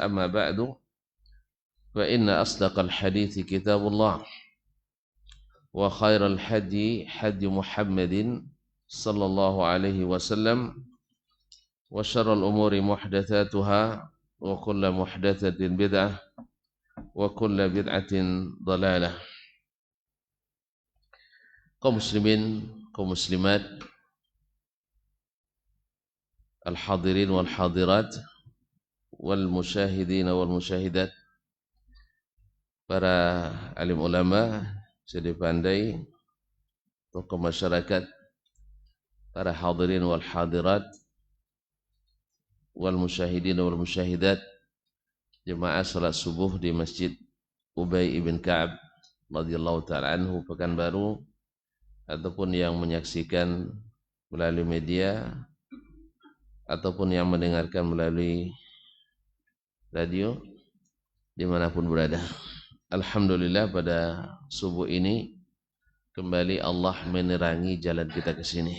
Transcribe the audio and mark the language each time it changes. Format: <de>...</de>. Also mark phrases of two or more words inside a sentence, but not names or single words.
<ar>أما بعد فإن أصدق الحديث كتاب الله وخير الحدي حدي محمد صلى الله عليه وسلم وشر الأمور محدثاتها وكل محدثة بدعة وكل بدعة ضلالة.</ar> <id>Kaum muslimin, kaum muslimat,</id> <ar>الحاضرين والحاضرات والمشاهدين والمشاهدات,</ar> <id>para alim ulama, jadi pandai, tokoh masyarakat, para</id> <ar>الحاضرين والحاضرات والمشاهدين والمشاهدات,</ar> <id>jemaah salat subuh di Masjid Ubay ibn Ka'ab</id> <ar>رضي الله تعالى عنه</ar> <id>Pekanbaru, ataupun yang menyaksikan melalui media ataupun yang mendengarkan melalui radio dimanapun berada. Alhamdulillah, pada subuh ini kembali Allah menerangi jalan kita ke sini.</id>